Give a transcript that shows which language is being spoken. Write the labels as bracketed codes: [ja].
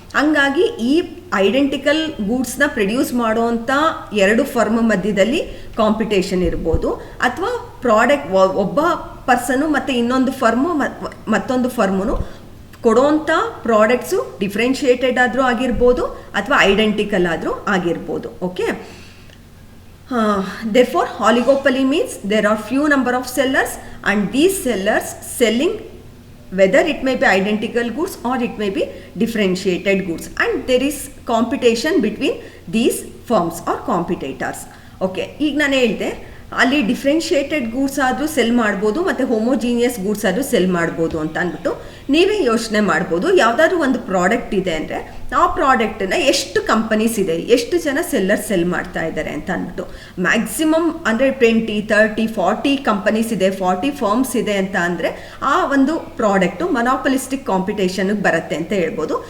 [kn] ಹಂಗಾಗಿ ಈ identical ಗೂಡ್ಸ್ನ produce ಮಾಡೋವಂಥ 2 ಫರ್ಮ್ ಮಧ್ಯದಲ್ಲಿ ಕಾಂಪಿಟೇಷನ್ ಇರ್ಬೋದು, ಅಥವಾ ಪ್ರಾಡಕ್ಟ್ ಒಬ್ಬ ಪರ್ಸನು ಮತ್ತು ಇನ್ನೊಂದು ಫರ್ಮು ಮತ್ತೊಂದು ಫರ್ಮು ಕೊಡೋಂಥ ಪ್ರಾಡಕ್ಟ್ಸು ಡಿಫ್ರೆನ್ಷಿಯೇಟೆಡ್ ಆದರೂ ಆಗಿರ್ಬೋದು ಅಥವಾ ಐಡೆಂಟಿಕಲ್ ಆದರೂ ಆಗಿರ್ಬೋದು. [en] Okay, therefore oligopoly means there are few number of sellers and these sellers selling whether it may be identical goods or it may be differentiated goods and there is competition between these firms or competitors. [kn] Okay, ಈಗ ನಾನು ಹೇಳಿದೆ ಅಲ್ಲಿ differentiated goods ಆದರೂ cell ಮಾಡ್ಬೋದು ಮತ್ತು homogeneous goods ಆದರೂ cell ಮಾಡ್ಬೋದು ಅಂತ ಅಂದ್ಬಿಟ್ಟು ನೀವೇ ಯೋಚನೆ ಮಾಡ್ಬೋದು. ಯಾವುದಾದ್ರೂ ಒಂದು ಪ್ರಾಡಕ್ಟ್ ಇದೆ ಅಂದರೆ ಆ ಪ್ರಾಡಕ್ಟನ್ನ ಎಷ್ಟು ಕಂಪನೀಸ್ ಇದೆ, ಎಷ್ಟು ಜನ ಸೆಲ್ಲರ್ಸ್ ಸೆಲ್ ಮಾಡ್ತಾ ಇದ್ದಾರೆ ಅಂತ ಅಂದ್ಬಿಟ್ಟು ಮ್ಯಾಕ್ಸಿಮಮ್ ಅಂದರೆ 20, 30, 40 ಕಂಪನೀಸ್ ಇದೆ, 40 ಫರ್ಮ್ಸ್ ಇದೆ ಅಂತ ಅಂದರೆ ಆ ಒಂದು ಪ್ರಾಡಕ್ಟು ಮೊನೋಪಲಿಸ್ಟಿಕ್ ಕಾಂಪಿಟೇಷನ್ಗೆ ಬರುತ್ತೆ ಅಂತ ಹೇಳ್ಬೋದು.